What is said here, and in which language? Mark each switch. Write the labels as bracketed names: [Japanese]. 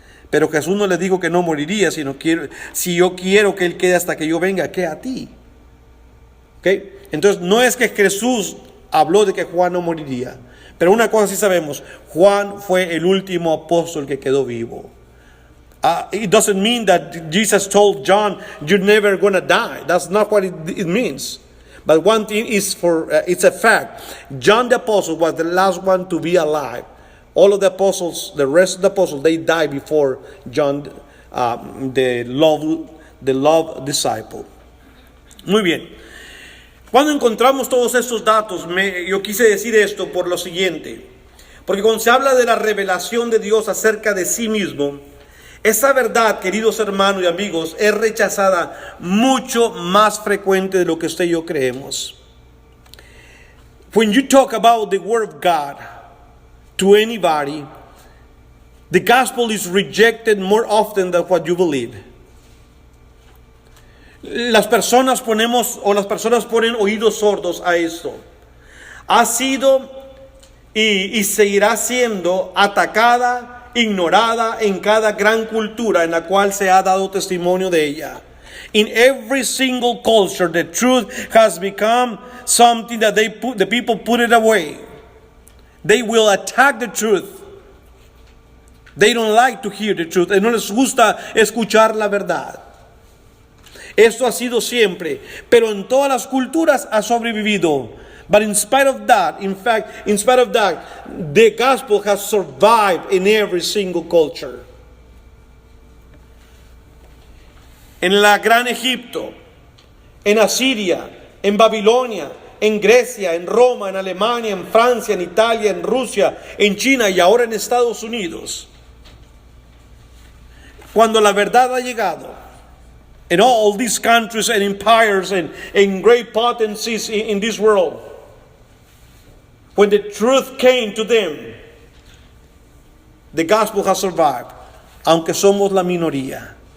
[Spanish] Pero Jesús no les dijo que no moriría, sino si yo quiero que él quede hasta que yo venga, ¿qué a ti? ¿Okay? Entonces no es que Jesús habló de que Juan no moriría, pero una cosa sí sabemos, Juan fue el último apóstol que quedó vivo. [English] It doesn't mean that Jesus told John, you're never going to die. That's not what it means. But one thing is it's a fact. John the apostle was the last one to be alive. All of the apostles, the rest of the apostles, they died before John the love disciple. [Spanish] Muy bien. Cuando encontramos todos estos datos, yo quise decir esto por lo siguiente. Porque cuando se habla de la revelación de Dios acerca de sí mismo, esa verdad, queridos hermanos y amigos, es rechazada mucho más frecuente de lo que usted y yo creemos. [English] When you talk about the Word of God to anybody, the gospel is rejected more often than what you believe. [Spanish] Las personas ponen oídos sordos a esto. Ha sido y seguirá siendo atacada, ignorada en cada gran cultura en la cual se ha dado testimonio de ella. [English] In every single culture, the truth has become something that the people put it away. They will attack the truth. They don't like to hear the truth. [Spanish] No les gusta escuchar la verdad. Esto ha sido siempre, pero en todas las culturas ha sobrevivido. [English] But in spite of that, the gospel has survived in every single culture. [Spanish] En la Gran Egipto, en Asiria, en Babilonia, en Grecia, en Roma, en Alemania, en Francia, en Italia, en Rusia, en China y ahora en Estados Unidos. Cuando la verdad ha llegado, [English] in all these countries and empires and great potencies in this world, when the truth came to them, the gospel has survived, [Spanish] aunque somos la minoría.